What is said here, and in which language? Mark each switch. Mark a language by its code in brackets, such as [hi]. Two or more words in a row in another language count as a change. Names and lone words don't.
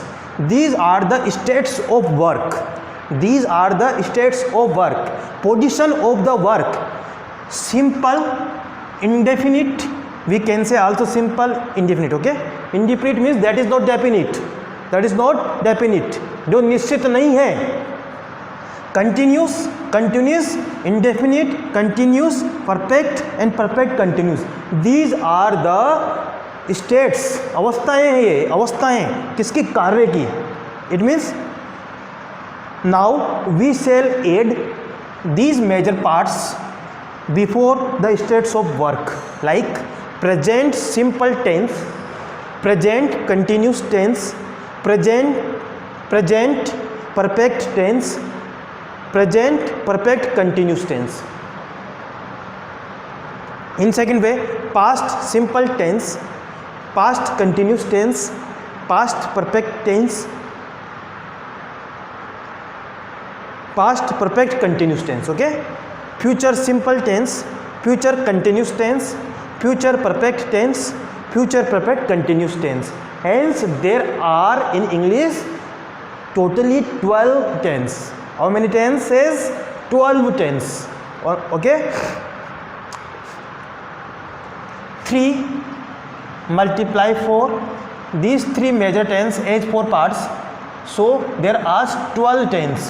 [en] These are the states of work. These are the states of work. Position of the work: simple, indefinite. We can say also simple, indefinite. Okay, indefinite means that is not definite. That is not definite, [hi] जो निश्चित नहीं है. [en] Continuous, continuous, indefinite, continuous, perfect and perfect continuous. These are the states. [hi] अवस्थाएं हैं ये, अवस्थाएं किसकी? कार्य की. [en] It means now we shall add these major parts before the states of work, like present simple tense, present continuous tense, present perfect tense, present perfect continuous tense. In second way, past simple tense, past continuous tense, past perfect tense, past perfect continuous tense. Okay, future simple tense, future continuous tense, future perfect tense, future perfect continuous tense. Hence there are in English totally 12 tense. How many tenses? 12 tense. Okay, 3 multiply 4, these 3 major tense as 4 parts, so there are 12 tense.